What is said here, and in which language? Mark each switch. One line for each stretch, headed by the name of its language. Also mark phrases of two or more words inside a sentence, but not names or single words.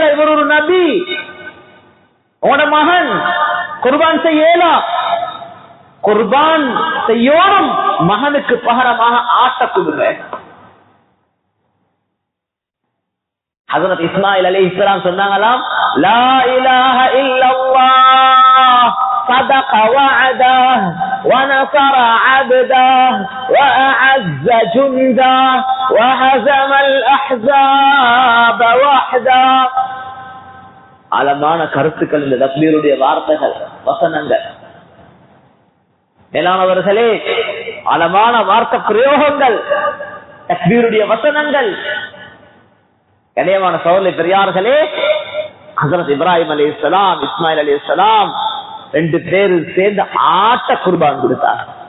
Tamil: இவர் ஒரு நபி, உன மகன் குர்பான் செய்யலா. குர்பான் செய்யோனும் மகனுக்கு பகரமாக ஆட்ட கொடுங்க. ஹஜ்ரத் இஸ்மாயில் அலைஹிஸ்ஸலாம் சொன்னாங்களாம்,
Arabic: لا إله إلا الله صدق وعده ونصر عبده وأعز جنده وهزم الأحزاب وحده.
Tamil: ஆழமான கருத்துக்கள் இந்த தக்பீருடைய வார்த்தைகள், வசனங்கள். மேலானவர்களே, ஆழமான வார்த்தை பிரயோகங்கள், தக்பீருடைய வசனங்கள். கண்ணியமான சகோதரர்களே, பெரியார்களே, ஹஜ்ரத் இப்ராஹிம் அலைஹிஸ்ஸலாம் இஸ்மாயில் அலைஹிஸ்ஸலாம் 2 பேரும் சேர்ந்து ஆட்ட குர்பான் கொடுத்தார்.